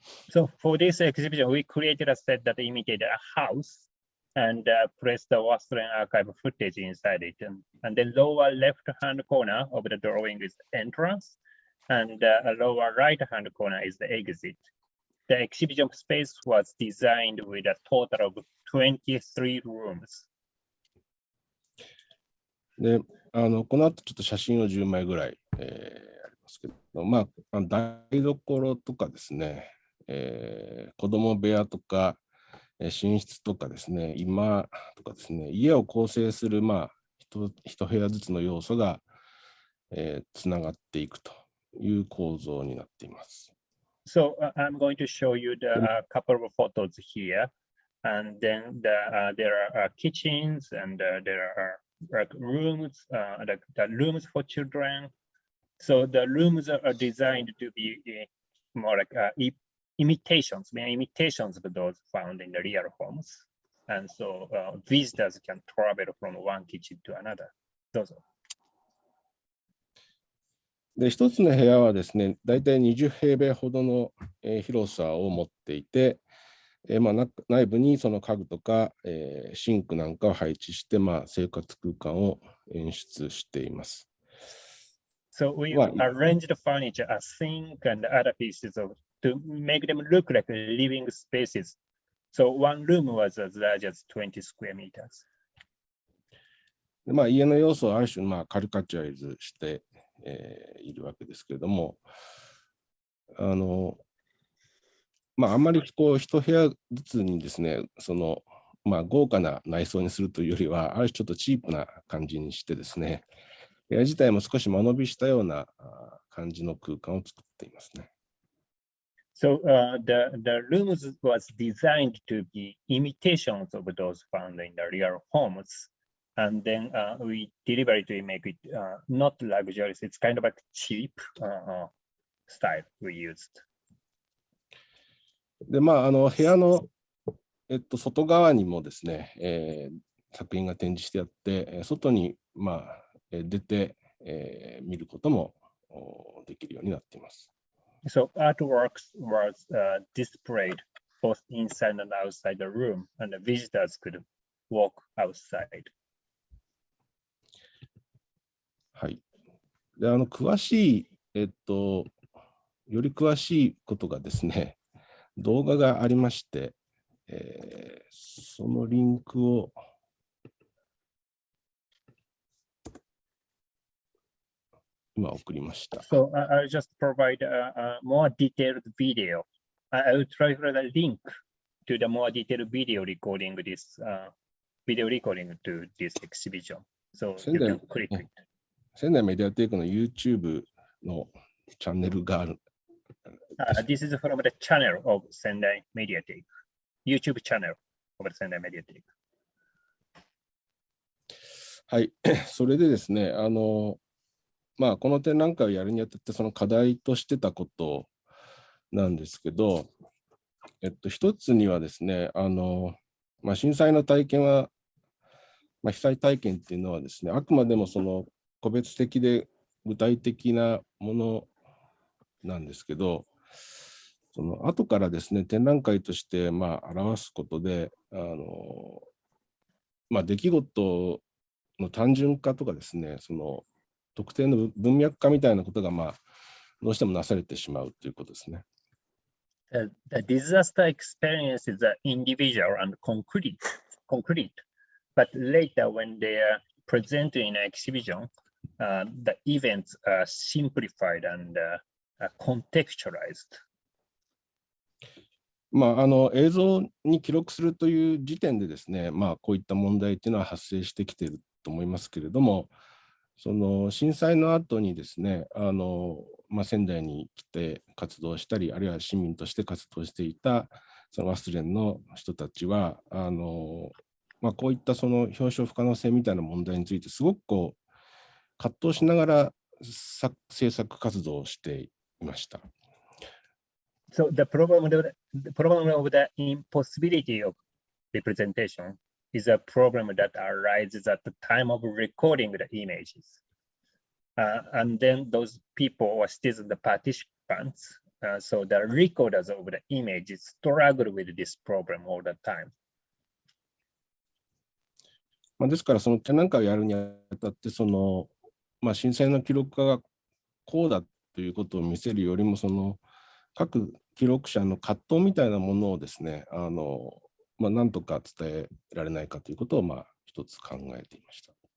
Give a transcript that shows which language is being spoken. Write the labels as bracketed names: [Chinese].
[English] So for this exhibition, we created a set that imitated a house and placed the Austrian archive footage inside it. And the lower left-hand corner of the drawing is the entrance, and a lower right-hand corner is the exit. The exhibition space was designed with a total of 23 rooms. [Japanese] で、この後ちょっと写真を10枚ぐらい、ありますけど、まあ、台所とかですね、子供部屋とか、寝室とかですね、居間とかですね、家を構成する、まあ、一部屋ずつの要素が、つながっていくという構造になっています。 [English] So I'm going to show you the couple of photos here, and then there are kitchens, and there are like rooms, the rooms for children. So the rooms are designed to be more like imitations of those found in the real homes. And so visitors can travel from one kitchen to another. [Japanese] どうぞ。で、一つの部屋はですね、だいたい20平米ほどの、広さを持っていて、まあ、内部にその家具とか、シンクなんかを配置して、まあ、生活空間を演出しています。 [English] So we arranged the furniture, a sink and other pieces to make them look like living spaces. So one room was as large as 20 square meters. [Japanese] でまあ、家の要素をある種、まあ、カルカチュアイズして、いるわけですけれども、まあ、あんまりこう一部屋ずつにですね、まあ、豪華な内装にするというよりは、ある種ちょっとチープな感じにしてですね、部屋自体も少し間延びしたような感じの空間を作っていますね。 [English] So the rooms was designed to be imitations of those found in the real homes. And then we deliberately make it not luxurious. It's kind of a cheap style we used. [Japanese] で、まあ、部屋の、外側にもですね、作品が展示してあって、外に、まあ、出て、見ることもできるようになっています。 [English] So artworks was displayed both inside and outside the room, and the visitors could walk outside. [Japanese] はい。で、詳しい、より詳しいことがですね、動画がありまして、そのリンクを今送りました。 [English] So I'll just provide a more detailed video. I will try to the link to the more detailed video recording to this exhibition. So you can click it. [Japanese] 仙台メディアテイクの YouTube のチャンネルがある。 [English] This is from the channel of Sendai Mediatheque, YouTube channel of Sendai Mediatheque. [Japanese] はい、それでですね、まあ、この展覧会をやるにあたって、その課題としてたことなんですけど、一つにはですね、まあ、震災の体験は、まあ、被災体験っていうのはですね、あくまでもその個別的で具体的なものなんですけど、その後からですね、展覧会としてまあ表すことで、まあ、出来事の単純化とかですね、その特定の文脈化みたいなことがまあどうしてもなされてしまうということですね。 [English] The disaster experience is individual and concrete, but later when they are presented in an exhibition, the events are simplified and contextualized. [Japanese] まあ、映像に記録するという時点でですね、まあ、こういった問題というのは発生してきていると思いますけれども、その震災の後にですね、まあ、仙台に来て活動したり、あるいは市民として活動していたそのワスレンの人たちは、まあ、こういったその表彰不可能性みたいな問題についてすごくこう葛藤しながら制作活動をしていました。 [English] So the problem of the impossibility of representation is a problem that arises at the time of recording the images. And then those people or still the participants, so the recorders of the images struggle with this problem all the time. [Japanese] ですから、その展覧会をやるにあたって、その震災の記録家がこうだということを見せるよりも、その各記録者の葛藤みたいなものをですね、なんとか伝えられないかということを一つ考えていました。